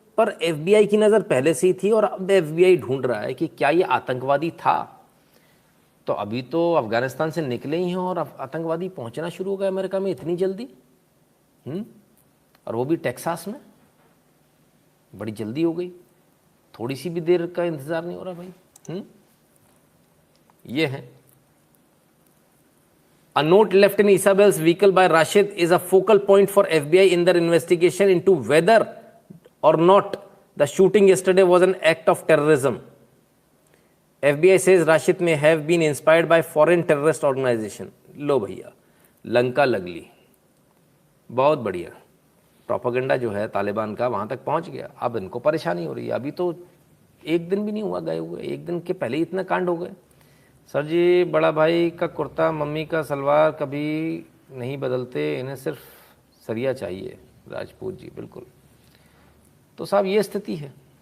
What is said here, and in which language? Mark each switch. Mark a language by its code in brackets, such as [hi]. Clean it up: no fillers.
[hi] पर FBI की नज़र पहले से ही थी और अब FBI ढूंढ रहा है कि क्या ये आतंकवादी था। तो अभी तो अफगानिस्तान से निकले ही हैं और आतंकवादी पहुंचना शुरू हो गए अमेरिका में इतनी जल्दी। और वो भी टेक्सास में, बड़ी जल्दी हो गई, थोड़ी सी भी देर का इंतज़ार नहीं हो रहा भाई। ये है [en] A note left in Isabel's vehicle by Rashid is a focal point for FBI in their investigation into whether or not the shooting yesterday was an act of terrorism. FBI says Rashid may have been inspired by foreign terrorist organization. [hi] लो भैया, लंका लगली, बहुत बढ़िया। Propaganda जो है तालिबान का वहाँ तक पहुँच गया। अब इनको परेशानी हो रही है। अभी तो एक दिन भी नहीं हुआ गए हुए, एक दिन के पहले ही इतना कांड हो गए। सर जी, बड़ा भाई का कुर्ता मम्मी का सलवार कभी नहीं बदलते, इन्हें सिर्फ सरिया चाहिए। राजपूत जी, बिल्कुल। तो साहब ये स्थिति है।